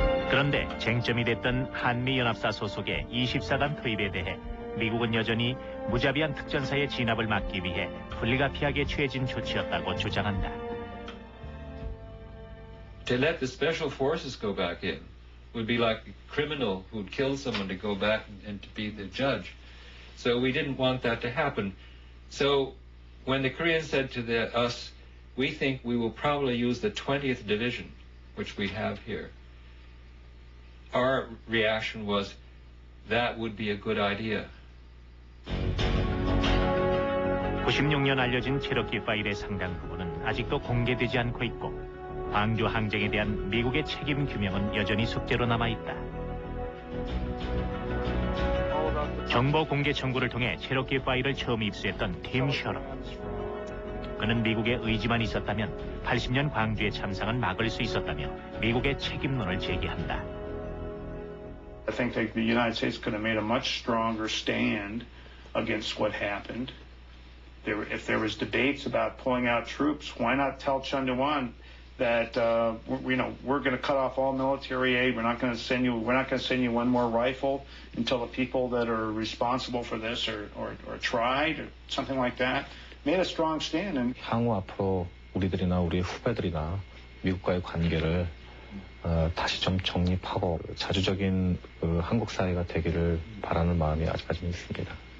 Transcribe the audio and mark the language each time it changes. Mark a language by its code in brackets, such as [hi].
[ko] 그런데 쟁점이 됐던 한미연합사 소속의 24단 투입에 대해 미국은 여전히 무자비한 특전사의 진압을 막기 위해 불가피하게 취해진 조치였다고 주장한다. [en] To let the special forces go back in would be like a criminal who'd killed someone to go back and to be the judge. So we didn't want that to happen. So when the Koreans said to us, we think we will probably use the 20th Division, which we have here, our reaction was that would be a good idea. [ko] 96년 알려진 체로키 파일의 상당 부분은 아직도 공개되지 않고 있고 광주 항쟁에 대한 미국의 책임 규명은 여전히 숙제로 남아있다. 정보 공개 청구를 통해 체로키 파일을 처음 입수했던 팀 셔러. 그는 미국의 의지만 있었다면 80년 광주의 참상은 막을 수 있었다며 미국의 책임론을 제기한다. [en] I think that the United States could have made a much stronger stand against what happened. If there was debates about pulling out troops, why not tell Chun Doo-hwan that we're going to cut off all military aid. We're not going to send you one more rifle until the people that are responsible for this are tried or something like that. Made a strong stand. And [ko] 향후 앞으로 우리들이나 우리 후배들이나 미국과의 관계를 다시 좀 정립하고 자주적인 한국 사회가 되기를 바라는 마음이 아직까지는 있습니다.